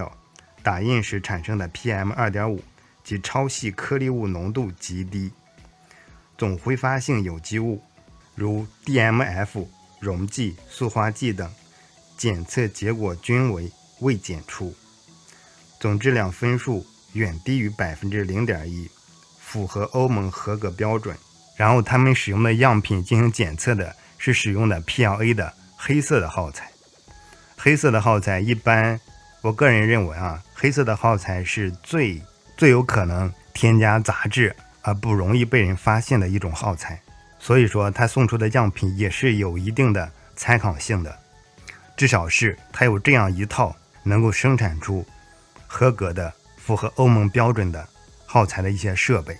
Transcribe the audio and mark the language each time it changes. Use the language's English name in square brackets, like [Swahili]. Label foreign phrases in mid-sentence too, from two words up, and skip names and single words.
[Chinese] 料，打印時產生的 PM2.5 及超細顆粒物濃度極低，總揮發性有機物如 DMF、溶劑、塑化劑等檢測結果均為未檢出，總質量分數遠低於 0.1%， 符合歐盟合格標準。然後他們使用的樣品進行檢測的是使用的 PLA 的黑色的耗材。黑色的耗材一般，我個人認為啊，黑色的耗材是最有可能添加雜質而不容易被人發現的一種耗材，所以說他送出的樣品也是有一定的參考性的，至少是他有這樣一套能夠生產出合格的符合歐盟標準的耗材的一些設備。